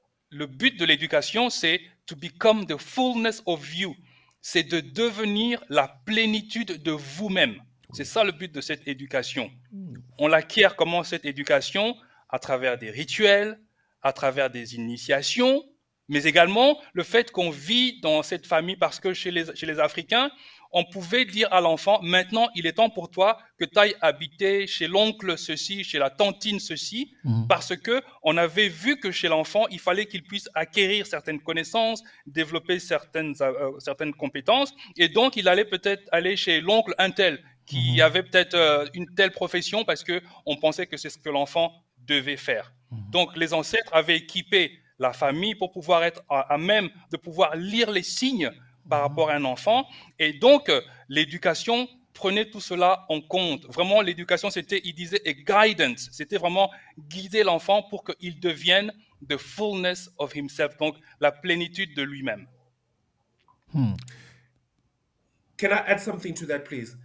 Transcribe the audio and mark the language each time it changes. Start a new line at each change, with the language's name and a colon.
French: Le but de l'éducation, c'est
English: to become the fullness of you.
French: C'est de devenir la plénitude de vous-même. C'est ça le but de cette éducation. On l'acquiert comment cette éducation? À travers des rituels, à travers des initiations, mais également le fait qu'on vit dans cette famille, parce que chez les Africains, on pouvait dire à l'enfant, maintenant il est temps pour toi que tu ailles habiter chez l'oncle ceci, chez la tantine ceci, parce qu'on avait vu que chez l'enfant, il fallait qu'il puisse acquérir certaines connaissances, développer certaines compétences, et donc il allait peut-être aller chez l'oncle un tel, qui avait peut-être une telle profession, parce qu'on pensait que c'est ce que l'enfant devait faire. Donc les ancêtres avaient équipé la famille pour pouvoir être à même de pouvoir lire les signes par rapport à un enfant. Et donc, l'éducation prenait tout cela en compte. Vraiment, l'éducation, c'était, il disait,
English: a guidance.
French: C'était vraiment guider l'enfant pour qu'il devienne
English: the fullness of himself,
French: donc la plénitude de lui-même.
English: Can I add something to that, please?